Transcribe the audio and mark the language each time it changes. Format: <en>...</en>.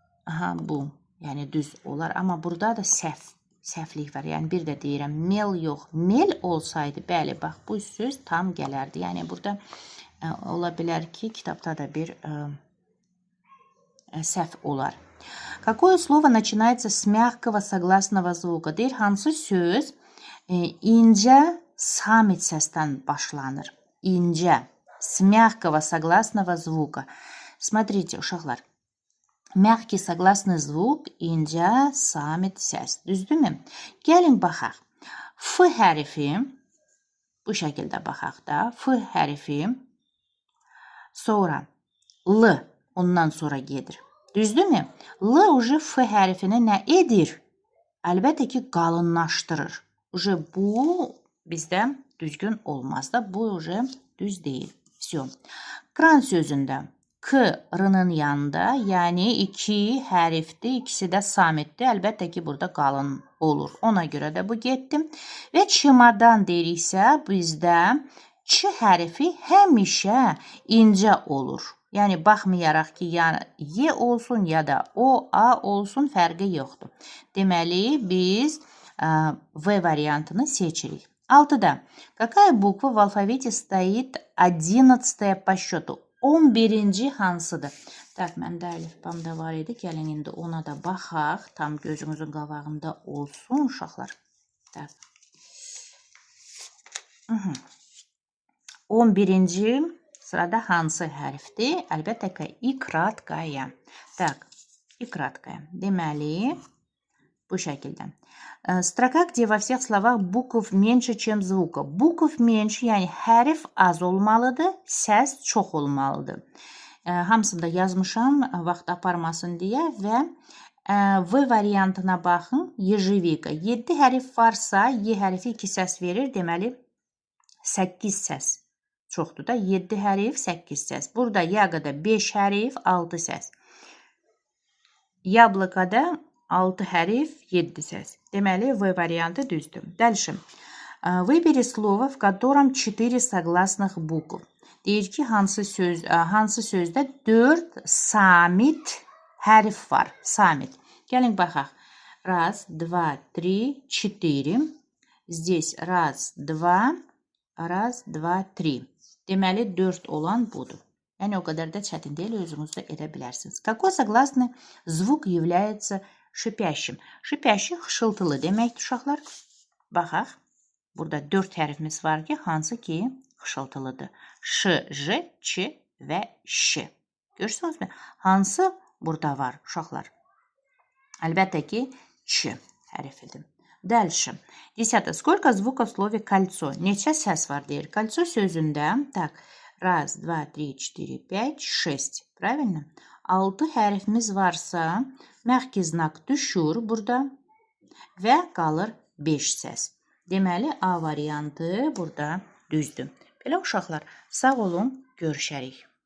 <az>Aha, bu, yəni düz olar, amma burada da səhvlik var. Yəni bir də deyirəm, mel yox, mel olsaydı, bəli, bax, bu söz tam gələrdi. Yəni burada ola bilər ki, kitabda da bir səhv olar.</az> <ru>Какое слово начинается с мягкого согласного звука?</ru> <az>Deyir, hansı söz incə samit səsdən başlanır?</az> <ru>İncə, с мягкого согласного звука. Смотрите,</ru> <az>uşaqlar. Məhki</az> <ru>согласный звук,</ru> <az>incə, samit səs. Düzdürmü? Gəlin baxaq. F hərfi, bu şəkildə baxaq da. F hərfi, sonra L, ondan sonra gedir. Düzdürmü? L ucu F hərfini nə edir? Əlbəttə ki, qalınlaşdırır. Ucu bu bizdə düzgün olmaz da. Bu ucu düz deyil.</az> <ru>Всё.</ru> <az>Kran sözündə K, R-nın yanında, yəni iki hərfdir, ikisi də samitdir. Əlbəttə ki, burada qalın olur. Ona görə də bu getdi. Və çimadan deyiriksə, bizdə Ç hərfi həmişə incə olur. Yəni, baxmayaraq ki, yəni Y olsun ya da O, A olsun, fərqi yoxdur. Deməli, biz V variantını seçirik. 6-da.</az> <ru>Какая буква в алфавите стоит 11-я по счету?</ru> <az>11-ci hansıdır?</az> <ru>Так,</ru> <az>məndə əlifbam da var idi. Gəlin, indi ona da baxaq. Tam gözünüzün qabağında olsun, uşaqlar.</az> <ru>Tak.</ru> <az>11-ci sırada hansı hərfdir? Əlbəttə ki, İkratkaya.</az> <ru>Так, İkratkaya.</ru> <az>Deməli, bu şəkildə.</az> <ru>Строка, где во всех словах bukv меньше, чем звука. Bukv меньше,</ru> <az>yəni hərf az olmalıdır, səs çox olmalıdır. Hamısını da yazmışam, vaxt aparmasın deyə və V variantına baxın, ежевика. 7 hərf varsa, Y hərfi 2 səs verir, deməli 8 səs çoxdur da. 7 hərf, 8 səs. Burada yağada 5 hərf, 6 səs. Yablokada 6 hərf, 7 səs. Deməli, V variantı düzdür.</az> <ru>Дальше. Выбери слово, в котором 4 согласных букв.</ru> <az>Deyir ki, hansı sözdə 4 samit hərf var. Samit. Gəlin baxaq. 1, 2, 3, 4.</az> <ru>Здесь 1, 2, 1, 2, 3.</ru> <az>Deməli, 4 olan budur. Yəni, o qədər də çətin deyil, özünüzdə edə bilərsiniz.</az> <ru>Какой согласный звук является şüpəşim?</ru> <az>Şüpəşi xışıltılı deməkdir, uşaqlar. Baxaq. Burada 4 hərfimiz var ki, hansı ki xışıltılıdır. Ş, J, Ç və Ş. Görürsünüzmü? Hansı burada var, uşaqlar? Əlbəttə ki, Ç hərfidir.</az> <ru>Дальше.</ru> <az>10.</az> <ru>Сколько звуков в слове кольцо?</ru> <az>Neçə səs var deyir. Кольцо sözündə,</az> <ru>так,</ru> <az>1, 2, 3, 4, 5, 6.</az> <ru>Правильно?</ru> <az>6 hərfimiz varsa, məxki znak düşür burada və qalır 5 səs. Deməli, A variantı burada düzdür. Belə uşaqlar, sağ olun, görüşərik.</az>